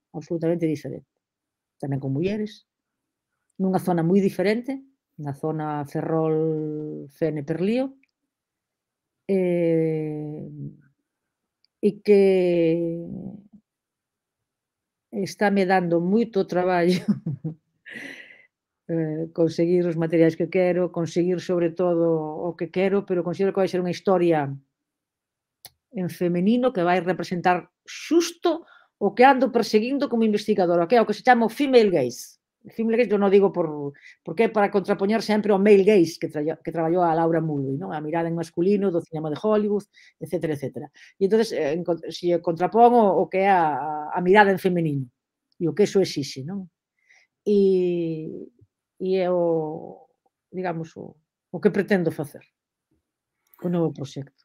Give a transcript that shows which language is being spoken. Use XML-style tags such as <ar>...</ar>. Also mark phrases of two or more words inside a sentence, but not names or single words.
<gl>Absolutamente diferente. Tamén con mulleres, nunha zona moi diferente, na zona Ferrol, Fene, Perlío, e que estáme dando moito traballo conseguir os materiais que quero, conseguir sobre todo o que quero, pero considero que vai ser unha historia en femenino que vai representar xusto o que ando perseguindo como investigadora, que é o que se chama o</gl> <en>female gaze.</en> <gl>O</gl> <en>female gaze</en> <gl>eu non digo porque é para contrapoñer sempre ao</gl> <en>male gaze</en> <gl>que traballou a Laura Mulvey, non? A mirada en masculino do cinema de Hollywood, etcétera, etcétera. E entón, se contrapongo o que é a mirada en femenino e o que eso exixe, non? E é digamos, o que pretendo facer o novo proxecto.</gl>